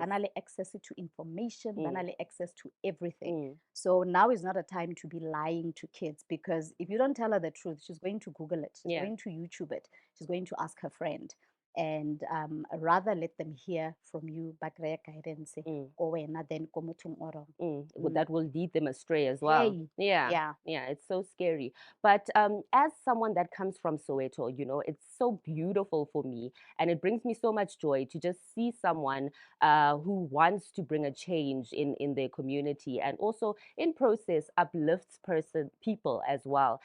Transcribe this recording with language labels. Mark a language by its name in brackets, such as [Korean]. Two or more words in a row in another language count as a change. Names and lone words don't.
[English] Banale access to information, banale access to everything. So now is not a time to be lying to kids, because if you don't tell her the truth, she's going to Google it, she's going to YouTube it, she's going to ask her friend. And rather let them hear from you, bakre guidance, or then [Southern Sotho] ko mothong o rong. [English] That will lead them astray as well. Hey, Yeah. Yeah, it's so scary. But as someone that comes from Soweto, you know, it's so beautiful for me, and it brings me so much joy to just see someone who wants to bring a change in their community, and also in process uplifts people as well.